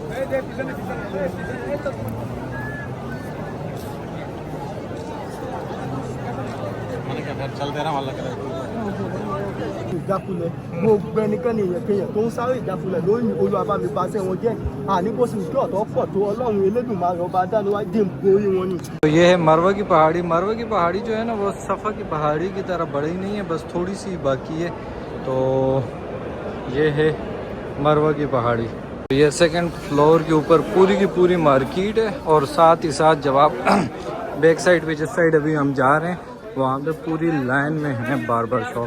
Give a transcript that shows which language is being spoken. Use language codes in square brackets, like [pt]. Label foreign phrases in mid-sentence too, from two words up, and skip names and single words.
[ur] چلتے رہا والا [yo] ìjákulẹ̀ mo gbẹnikẹ́ni èèyàn tó ń sáré ìjákulẹ̀ lórí Olúwa bá mi paṣẹ wọn jẹ́ àníkó sì kí ọ̀tọ̀ pọ̀ tó Ọlọ́run Elédùmarè ọba dániwájú dé borí wọn ni. [ur] تو یہ ہے مروہ کی پہاڑی. مروہ کی پہاڑی جو ہے نا وہ صفا کی پہاڑی کی طرح بڑی نہیں ہے, بس تھوڑی سی باقی ہے. تو یہ ہے مروہ کی پہاڑی. یہ [en] second floor [ur] کے اوپر پوری کی پوری مارکیٹ ہے, اور ساتھ ہی ساتھ جب آپ [en] back side [ur] پہ جس سائڈ ابھی ہم جا رہے ہیں وہاں پہ پوری لائن میں ہیں [en] barber shop.